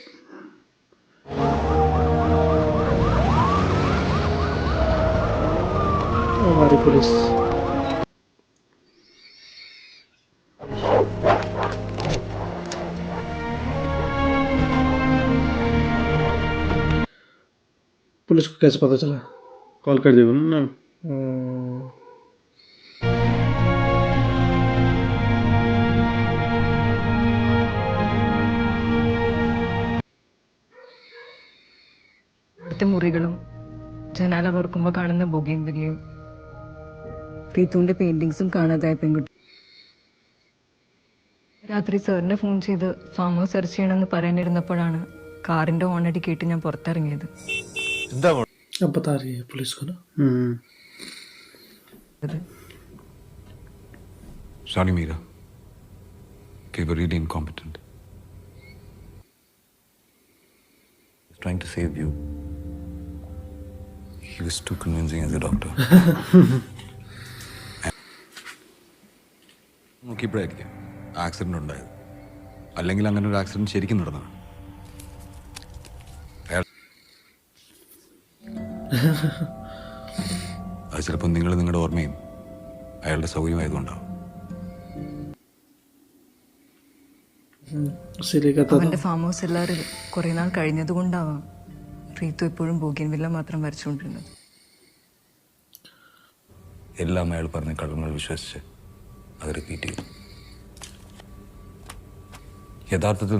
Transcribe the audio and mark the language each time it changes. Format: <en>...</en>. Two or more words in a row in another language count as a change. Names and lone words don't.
<hi>हमारी पुलिस. पुलिस को कैसे पता चला? कॉल कर दिया ना.</hi> <ml>അവിടുത്തെ മുറികളും ജനാല തുറക്കുമ്പോൾ കാണുന്ന ബൊഗീൻവില്ലയും റീത്തുവിന്റെ പെയിന്റിങ്സും കാണാതായ പെൺകുട്ടി. രാത്രി സാറിനെ ഫോൺ ചെയ്ത്</ml> <en>farm house search</en> <ml>ചെയ്യണമെന്ന് പറയാനിരുന്നപ്പോഴാണ് കാറിന്റെ ഓണടി കേട്ട് ഞാൻ പുറത്തിറങ്ങിയത്. എന്താ</ml> <hi>अब बता रही है पुलिस को ना.</hi> <en>Sorry, Meera. They were really incompetent. He was trying to save you. He was too convincing as a doctor.</en> <ml>നോക്കിയപ്പോഴായിരിക്കും ആക്സിഡന്റ് ഉണ്ടായത്. അല്ലെങ്കിൽ അങ്ങനെ ഒരു ആക്സിഡന്റ് ശരിക്കും നടന്നതാണ്. അത് ചിലപ്പോൾ നിങ്ങൾ നിങ്ങളുടെ ഓർമ്മയും അയാളുടെ സൗകര്യമായതുകൊണ്ടാവും.</ml> <hi>इसीलिए कहता था.</hi> <ml>അവന്റെ</ml> <en>farm house</en> <ml>എല്ലാവരും കുറെ നാൾ കഴിഞ്ഞത് കൊണ്ടാവാം റീത്തു എപ്പോഴും ബോഗിൻവില്ല മാത്രം വരച്ചുകൊണ്ടിരുന്നത്. എല്ലാം അയാൾ പറഞ്ഞ കള്ളങ്ങൾ വിശ്വസിച്ച് അത് റിപ്പീറ്റ് ചെയ്തു. യഥാർത്ഥത്തിൽ</ml>